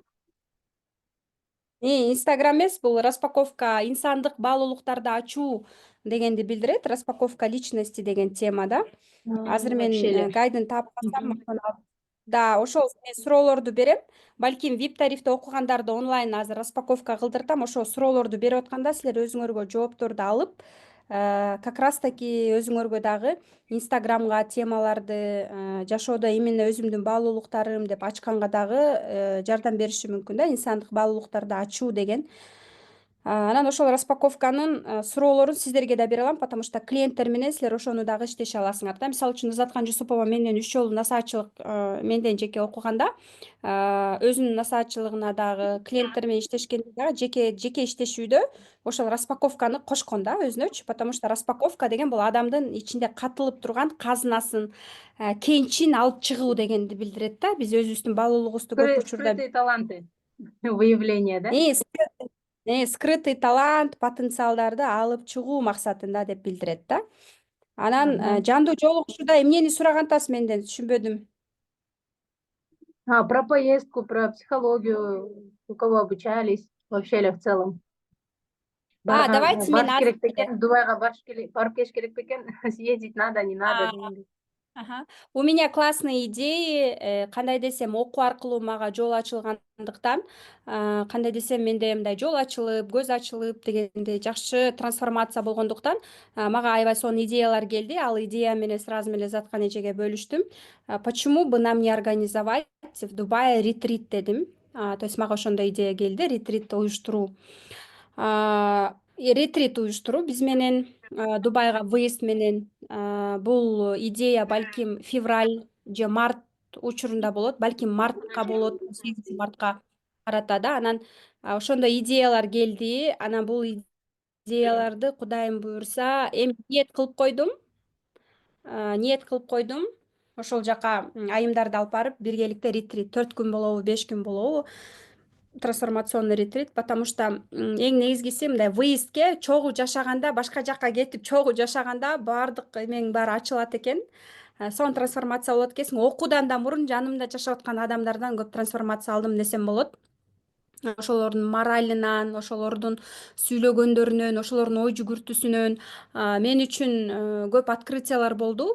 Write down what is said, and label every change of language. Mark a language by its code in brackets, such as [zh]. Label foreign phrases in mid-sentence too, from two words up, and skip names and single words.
[ky] Инстаграм эмес, бул распаковка инсандык баалуулуктарды ачуу дегенди билдирет. [ru] Распаковка личности [ky] деген тема да. Азыр Вообще мен эле. гайдын таап калсам, да, ошол мен суроолорду берем. Балким VIP тарифте окугандарды онлайн азыр распаковка кылдыртам. Ошол суроолорду берип атканда силер өзүңөргө жоопторду алып, [ru] как раз таки [ky] өзүңөргө дагы Инстаграмга темаларды жашоодо именно өзүмдүн баалуулуктарым деп ачканга дагы жардам бериши мүмкүн да. Инсандык баалуулуктарды ачуу деген. Анан ошол распаковканын суроолорун сиздерге да бере алам, [ru] потому что [ky] клиенттер менен силер ошону дагы иштеше аласыңар да. Мисалы үчүн Ызаткан Жусупова менден 3 жолу насаатчылык менден жеке окуганда, өзүнүн насаатчылыгына дагы клиенттер менен иштешкенде дагы жеке иштешүүдө ошол распаковканы кошкон да өзүнөчү, [ru] потому что [ky] распаковка деген бул адамдын ичинде катылып турган казынасын, кенчин алып чыгуу дегенди билдирет да. Биз өзүбүздүн баалуулугубузду көп учурда [ru] Скрытые таланты. Выявление, да? скрытый талант, [ky] потенциалдарды алып чыгуу максатында деп билдирет да. Анан жандуу жолугушууда эмнени сурагантасыз менден, түшүнбөдүм. [ru] Про поездку, про психологию, у кого обучались, вообще ли в целом. [ky] Давайте мен Барыш керек бекен, Дубайга барып келиш керек бекен, [ru] съездить надо, не надо дегендей. У меня классные идеи, [ky] кандай десем, окуу аркылуу мага жол ачылгандыктан, кандай десем, менде мындай жол ачылып, көз ачылып дегендей жакшы трансформация болгондуктан, мага аябай сонун идеялар келди. Ал идея менен сразу эле Заткан эжеге бөлүштүм. [ru] Почему бы нам не организовать в Дубае ретрит дедим. [ky] То есть мага ошондой идея келди, ретрит уюштуруу. Ретрит уюштуруу биз менен Дубайга выезд менен. Бул идея балким февраль же март учурунда болот, балким мартка болот, 8 мартка карата да. Анан ошондой идеялар келди. Анан бул идеяларды Кудайым буюрса эми ниет кылып койдум. Ошол жака айымдарды алып барып, биргеликте ретрит 4 күн болобу, 5 күн болобу, [ru] трансформационный ретрит, потому что [ky] эң негизгиси мындай выездке чогуу жашаганда, башка жакка кетип чогуу жашаганда баардык эмең баары ачылат экен. Сонун трансформация болот экенсиң. Окуудан да мурун жанымда жашап аткан адамдардан көп трансформация алдым десем болот. Ошолордун моралынан, ошолордун сүйлөгөндөрүнөн, ошолордун ой жүгүртүүсүнөн мен үчүн көп открытиялар болду.